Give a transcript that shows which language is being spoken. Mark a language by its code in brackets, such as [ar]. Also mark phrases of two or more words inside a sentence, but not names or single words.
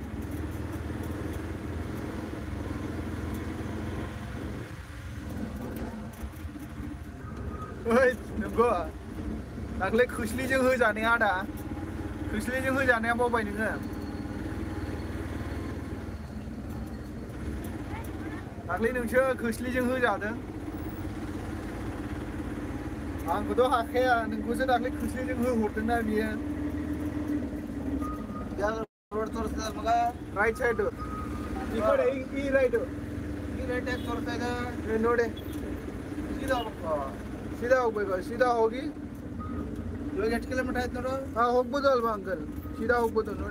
[brx] ओइ नंगौ दाख्लै खोस्लिजों होजानाया आदा खोस्लिजों होजानाया बावबाय नोङो दाख्लै नोंसो खोस्लिजों होजादों आंखौथ' हाखाया नोंखौसो दाख्लै खोस्लिजों होहरदोंना बियो [kn] ರೋಡ್ ತೋರಿಸ್ತಾ ಮಗ [en] right side [kn] ಈ ಕಡೆ ಈ ರೈಟ್ ಯಾಕೆ ತೋರಿಸ್ತಾ ಇದೆ ನೋಡಿ ಸೀದಾ ಹೋಗ್ಬೇಕು ಸೀದಾ ಹೋಗ್ಬೇಕು ಸೀದಾ ಹೋಗಿ ಇವಾಗ ಎಷ್ಟು ಕಿಲೋಮೀಟರ್ ಆಯ್ತು ನೋಡು ಹಾಂ ಹೋಗ್ಬೋದು ಅಲ್ವಾ ಅಂಕಲ್ ಸೀದಾ ಹೋಗ್ಬೋದು ನೋಡಿ